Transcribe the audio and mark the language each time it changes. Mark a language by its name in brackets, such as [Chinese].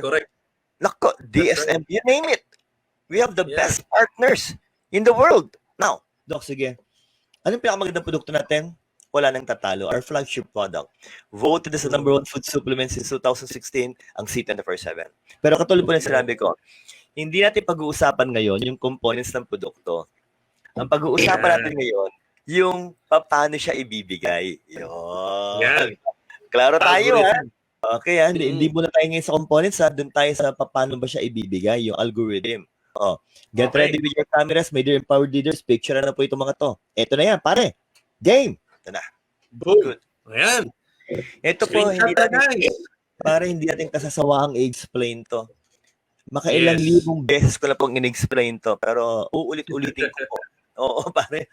[English] Correct. nako, DSM, you name it. We have the best partners in the world. [Filipino] Now, Doc, sige. Anong pinakamagandang produkto natin? Wala nang tatalo. [English] Our flagship product. Voted as the number 1 food supplement since 2016, ang C24/7. [Filipino] Pero katulad po ng sinabi ko, hindi natin pag-uusapan ngayon yung components ng produkto. Ang pag-uusapan natin ngayon, yung paano siya ibibigay. Yun. Klaro tayo, ha? Okay, ha? Hindi muna tayo ngayon sa components, ha? Doon tayo sa paano ba siya ibibigay, yung algorithm. [English] Get ready with your cameras, my dear empowered leaders. [Filipino] Picture na po itong mga to. Ito na yan, pare. Game. Ito na. Boom. Good. Ayan. Ito po, hindi natin kasasawaang i-explain to. Makailang libong beses ko na pong in-explain to, pero uulit-ulitin ko po. Oo, pare.